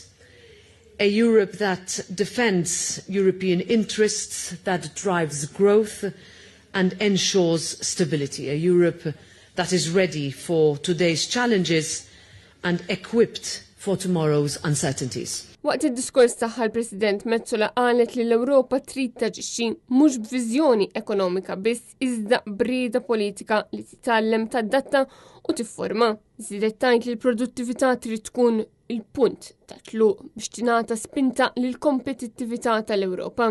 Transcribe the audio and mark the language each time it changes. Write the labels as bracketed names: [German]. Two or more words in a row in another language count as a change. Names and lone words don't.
[English] A Europe that defends European interests, that drives growth and ensures stability. A Europe that is ready for today's challenges and equipped for tomorrow's uncertainties. [Maltese] Waqt id-diskors tagħha l-President Metsola qalet li l-Ewropa trid taġixxi mhux b'viżjoni ekonomika biss iżda brieda politika li titgħallem tadatta u tifforma. Żiedet tgħid li l-produttività trid tkun il-punt ta' tluq biex tingħata spinta lil kompetittività tal-Ewropa.